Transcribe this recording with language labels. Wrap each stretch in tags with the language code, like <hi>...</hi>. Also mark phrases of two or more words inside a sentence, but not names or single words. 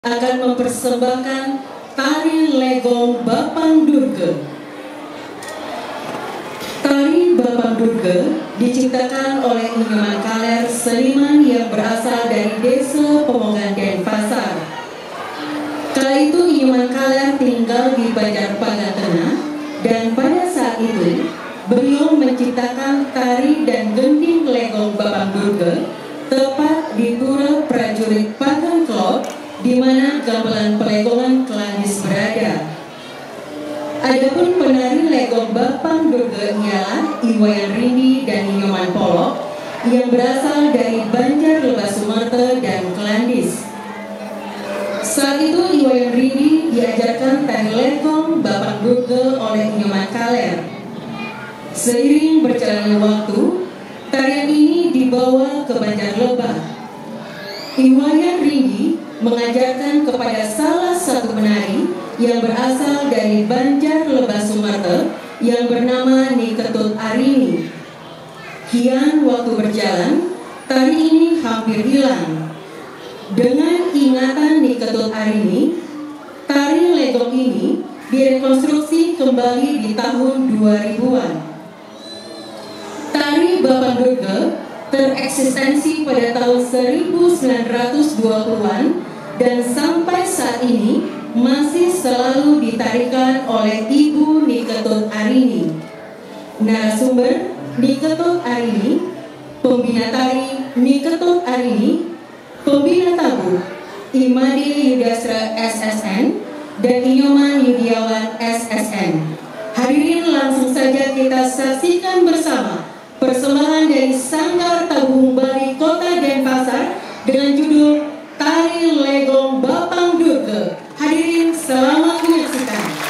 <id>akan mempersembahkan tari legong Bapang Durga. Tari Bapang Durga diciptakan oleh Inyoman Kaler, seniman yang berasal dari desa Pemogan Denpasar. Kala itu Inyoman Kaler tinggal di Banjarbagan Tengah, dan pada saat itu beliau menciptakan tari dan gending legong Bapang Durga tepat di pura prajurit Pagang Klot, di mana gamelan pelegongan Kelandis berada. Adapun penari legong Bapang Durga ialah Iwayan Rindi dan Inyoman Polok yang berasal dari Banjar Lebah Sumatera dan Kelandis. Saat itu Iwayan Rindi diajarkan tari legong Bapang Durga oleh Inyoman Kaler. Seiring berjalannya waktu, tarian ini dibawa ke Banjar Lebah. Iwayan Rindi mengajarkan kepada salah satu penari yang berasal dari Banjar Lebah Sumatera yang bernama Niketut Arini. Kian waktu berjalan, tari ini hampir hilang. Dengan ingatan Niketut Arini, tari legong ini direkonstruksi kembali di tahun 2000-an. Tari Bapang Durga tereksistensi pada tahun 1920-an dan sampai saat ini masih selalu ditarikan oleh Ibu Niketut Arini. Narasumber Niketut Arini, pembina tari Niketut Arini, pembina tabu Imade Yudastra SSN dan Inyoman Yudiawan SSN. Hadirin, langsung saja kita saksikan bersama persembahan dari Sanggar Tabung Bali Kota Denpasar dengan judul Tari Legong Bapang Durga. Hadirin, selamat menyaksikan.</id>